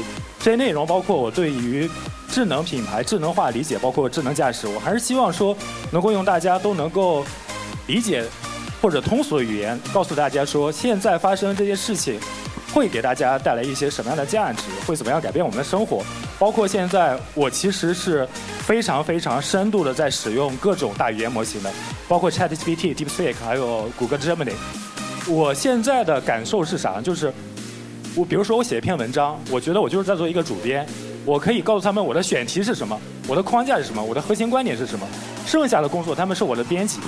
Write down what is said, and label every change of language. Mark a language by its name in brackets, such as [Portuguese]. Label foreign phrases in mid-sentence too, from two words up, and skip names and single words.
[Chinese] 這些內容包括我對於智能品牌智能化理解，包括智能駕駛，我還是希望說能夠用大家都能夠理解或者通俗的語言告訴大家說，現在發生這些事情會給大家帶來一些什麼樣的價值，會怎麼樣改變我們的生活。包括現在我其實是非常非常深度的在使用各種大語言模型的，包括 ChatGPT、DeepSeek 還有谷歌 Gemini。我現在的感受是啥？就是我比如說我寫一篇文章，我覺得我就是在做一個主編，我可以告訴他們我的選題是什麼，我的框架是什麼，我的核心觀點是什麼，剩下的工作他們是我的編輯。